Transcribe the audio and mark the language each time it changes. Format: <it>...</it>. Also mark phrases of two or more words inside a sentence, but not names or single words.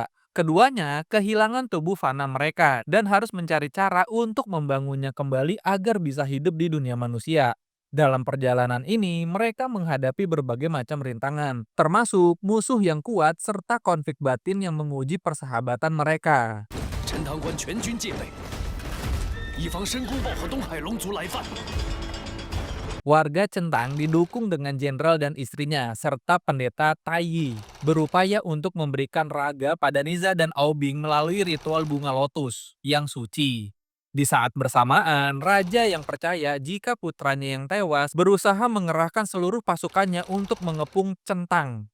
<id>Keduanya kehilangan tubuh fana mereka dan harus mencari cara untuk membangunnya kembali agar bisa hidup di dunia manusia. Dalam perjalanan ini, mereka menghadapi berbagai macam rintangan, termasuk musuh yang kuat serta konflik batin yang menguji persahabatan mereka.</id> <zh>陈塘关全军戒备，以防申公豹和东海龙族来犯。</zh> <id>Warga Centang didukung dengan jenderal dan istrinya, serta pendeta Taiyi, berupaya untuk memberikan raga pada Niza dan Aobing melalui ritual bunga lotus yang suci. Di saat bersamaan, raja yang percaya jika putranya yang tewas berusaha mengerahkan seluruh pasukannya untuk mengepung Centang.</id>